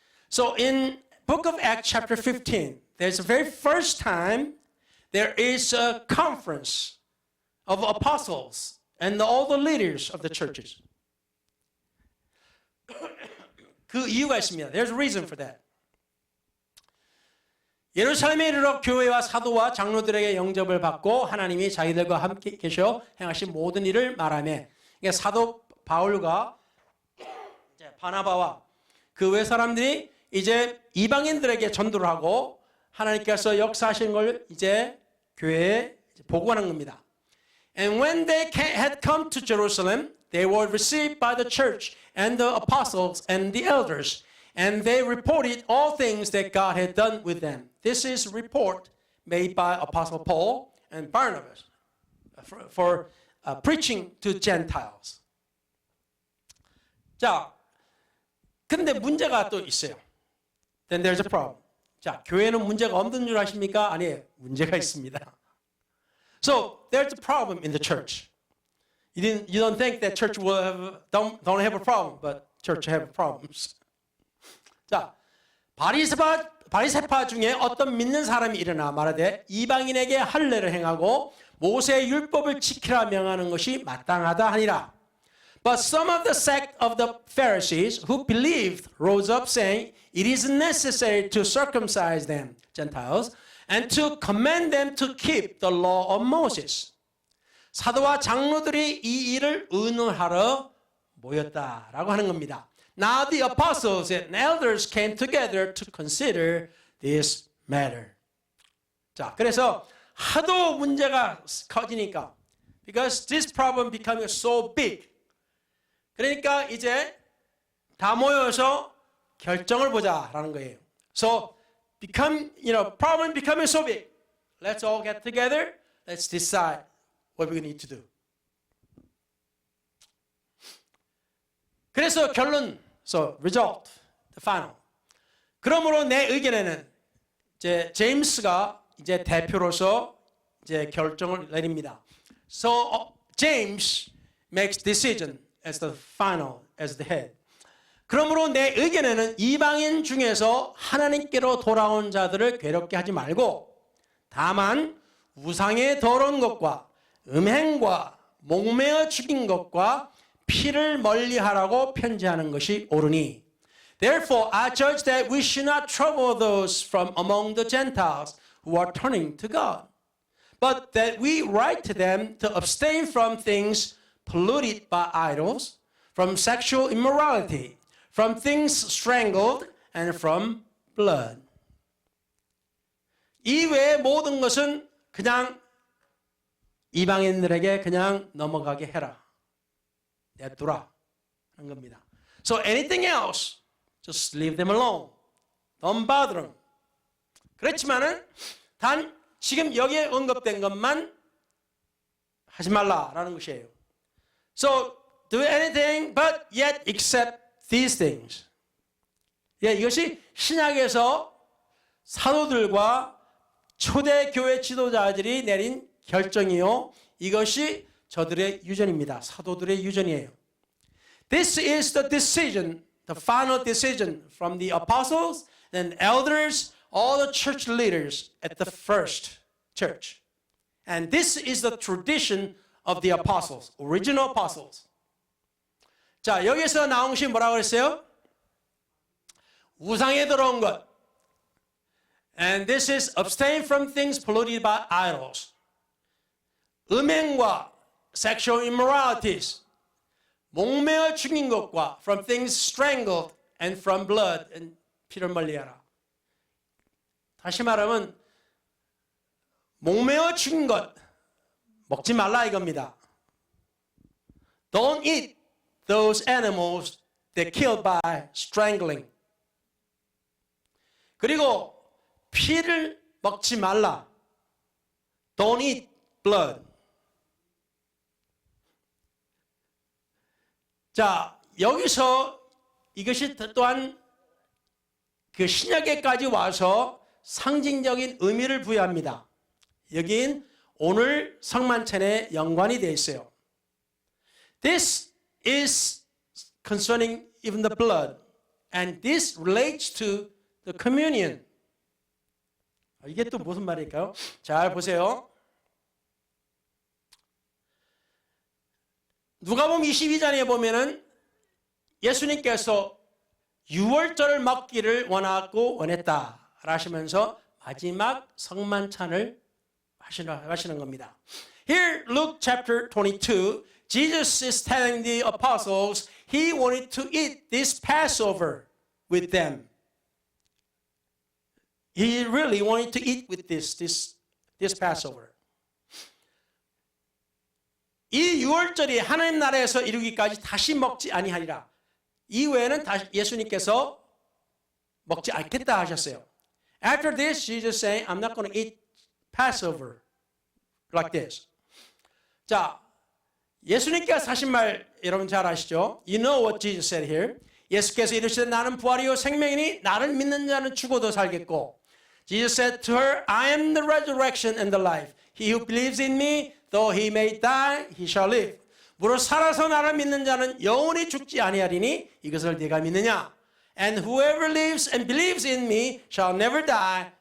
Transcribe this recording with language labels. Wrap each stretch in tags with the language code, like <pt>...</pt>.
<en>So in Book of Acts chapter 15, there's the very first time there is a conference of apostles and all the leaders of the churches.</en> <ko>그 이유가 있습니다.</ko> <en>There's a reason for that.</en> <ko>예루살렘에 이르러 교회와 사도와 장로들에게 영접을 받고 하나님이 자기들과 함께 계셔 행하신 모든 일을 말하며, 그러니까 사도 바울과 바나바와 그 외 사람들이 이제 이방인들에게 전도를 하고 하나님께서 역사하신 걸 이제 교회에 보고하는 겁니다.</ko> <en>And when they had come to Jerusalem, they were received by the church and the apostles and the elders, and they reported all things that God had done with them. This is a report made by Apostle Paul and Barnabas for preaching to Gentiles.</en> <ko>자, 근데 문제가 또 있어요.</ko> <en>Then there's a problem.</en> <ko>자, 교회는 문제가 없는 줄 아십니까? 아니에요. 문제가 있습니다.</ko> <en>So there's a problem in the church. You don't think that church will don't have a problem, but church have problems.</en> <ko>자, 바리새파 중에 어떤 믿는 사람이 일어나 말하되 이방인에게 할례를 행하고 모세의 율법을 지키라 명하는 것이 마땅하다 하니라.</ko> <en>But some of the sect of the Pharisees who believed rose up, saying, "It is necessary to circumcise them, Gentiles, and to command them to keep the law of Moses."</en> <ko>사도와 장로들이 이 일을 의논하러 모였다라고 하는 겁니다.</ko> <en>Now the apostles and elders came together to consider this matter.</en> <ko>자, 그래서 하도 문제가 커지니까,</ko> <en>because this problem becoming so big.</en> <ko>그러니까 이제 다 모여서 결정을 보자라는 거예요.</ko> <en>So problem becoming so big. Let's all get together. Let's decide what we need to do.</en> <ko>그래서 결론,</ko> <en>so result, the final.</en> <ko>그러므로 내 의견에는 이제 제임스가 이제 대표로서 이제 결정을 내립니다.</ko> <en>So James makes decision as the final, as the head.</en> <ko>그러므로 내 의견에는 이방인 중에서 하나님께로 돌아온 자들을 괴롭게 하지 말고 다만 우상의 더러운 것과 음행과 목매어 죽인 것과 피를 멀리하라고 편지하는 것이 옳으니.</ko> <en>Therefore, I judge that we should not trouble those from among the Gentiles who are turning to God, but that we write to them to abstain from things polluted by idols, from sexual immorality, from things strangled, and from blood.</en> <ko>이 외의 모든 것은 그냥 이방인들에게 그냥 넘어가게 해라. 냅두라 하는 겁니다.</ko> <en>So anything else, just leave them alone. Don't bother them.</en> <ko>그렇지만은 단 지금 여기에 언급된 것만 하지 말라라는 것이에요.</ko> <en>So do anything but yet except these things.</en> <ko>예, 이것이 신약에서 사도들과 초대 교회 지도자들이 내린 결정이요. 이것이 저들의 유전입니다. 사도들의 유전이에요.</ko> <en>This is the decision, the final decision from the apostles and elders, all the church leaders at the first church. And this is the tradition of the apostles, original apostles.</en> <ko>자, 여기서 나온 것이 뭐라고 그랬어요? 우상에 들어온 것.</ko> <en>And this is abstain from things polluted by idols.</en> <ko>음행과</ko> <en>sexual immoralities,</en> <ko>목매어 죽인 것과</ko> <en>from things strangled and from blood, and</en> <ko>피를 멀리하라. 다시 말하면 목매어 죽인 것 먹지 말라 이겁니다.</ko> <en>Don't eat those animals that killed by strangling.</en> <ko>그리고 피를 먹지 말라.</ko> <en>Don't eat blood.</en> <ko>자, 여기서 이것이 또한 그 신약에까지 와서 상징적인 의미를 부여합니다. 여긴 오늘 성만찬에 연관이 되어 있어요.</ko> <en>This is concerning even the blood, and this relates to the communion.</en> <ko>이게 또 무슨 말일까요? 잘 보세요. 누가복음 22장에 보면은 예수님께서 유월절을 먹기를 원하고 원했다 하시면서 마지막 성만찬을 하시는 겁니다.</ko> <en>Here, Luke chapter 22, Jesus is telling the apostles he wanted to eat this Passover with them. He really wanted to eat with this Passover.</en> <ko>이 유월절이 하나님 나라에서 이루기까지 다시 먹지 아니하리라. 이후에는 다시 예수님께서 먹지 않겠다 하셨어요.</ko> <en>After this, Jesus saying, I'm not going to eat Passover like this.</en> <ko>자, 예수님께서 하신 말 여러분 잘 아시죠?</ko> <en>You know what Jesus said here.</en> <ko>예수께서 이르시되 나는 부활이요 생명이니 나를 믿는 자는 죽어도 살겠고.</ko> <en>Jesus said to her, I am the resurrection and the life. He who believes in me, though he may die, he shall live.</en> <ko>무릇 살아서 나를 믿는 자는 영원히 죽지 아니하리니 이것을 네가 믿느냐?</ko> <en>And whoever lives and believes in me shall never die.</en>